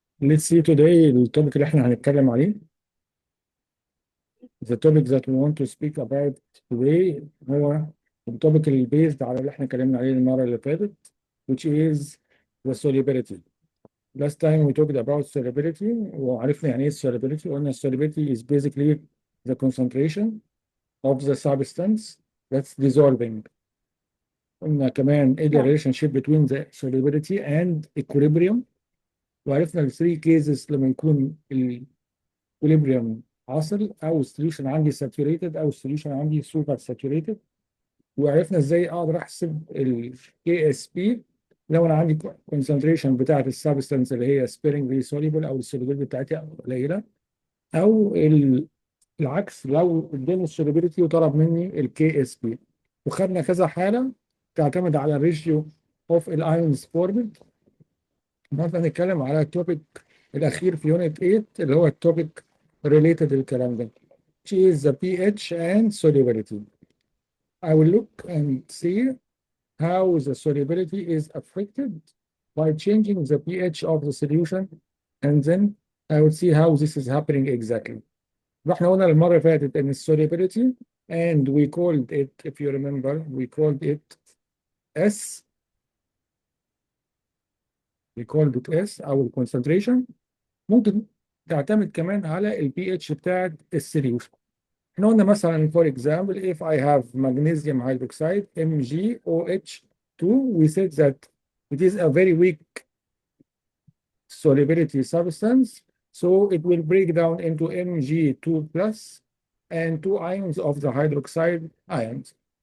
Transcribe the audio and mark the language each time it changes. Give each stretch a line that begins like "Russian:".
English: Let's see today
Arabic: التوبيك اللي احنا هنتكلم عليه.
English: The topic that we want to speak about today
Arabic: هو التوبيك اللي
English: based
Arabic: على اللي احنا اتكلمنا عليه المرة اللي فاتت,
English: which is the solubility. Last time we talked about solubility
Arabic: وعرفنا يعني ايه
English: solubility. قلنا solubility is basically the concentration of the substance that's dissolving.
Arabic: قلنا كمان ايه the نعم.
English: relationship between the solubility and equilibrium.
Arabic: وعرفنا ال 3 cases لما يكون equilibrium حاصل او السوليوشن عندي saturated او السوليوشن عندي super saturated. وعرفنا ازاي اقدر احسب ال Ksp لو انا عندي concentration بتاعت السبستنس اللي هي sparingly soluble او السوليبيليتي بتاعتها قليله, او العكس لو اداني السوليبيليتي وطلب مني ال Ksp. وخدنا كذا حاله تعتمد على
English: الريشيو اوف الايونز فورمد.
Arabic: النهارده هنتكلم على التوبيك الاخير في يونت 8 اللي هو التوبيك related للكلام ده,
English: which is the pH and solubility. I will look and see how the solubility is affected by changing the pH of the solution, and then I will see how this is happening exactly.
Arabic: احنا قلنا المرة اللي فاتت ان
English: solubility, and we called it, if you remember, we called it S. We called it S او concentration.
Arabic: ممكن تعتمد كمان على ال pH بتاعت السوليوشن.
English: احنا قلنا مثلا for example if I have magnesium hydroxide MgOH2, we said that it is a very weak solubility substance, so it will break down into Mg2 plus and two ions of the hydroxide ions.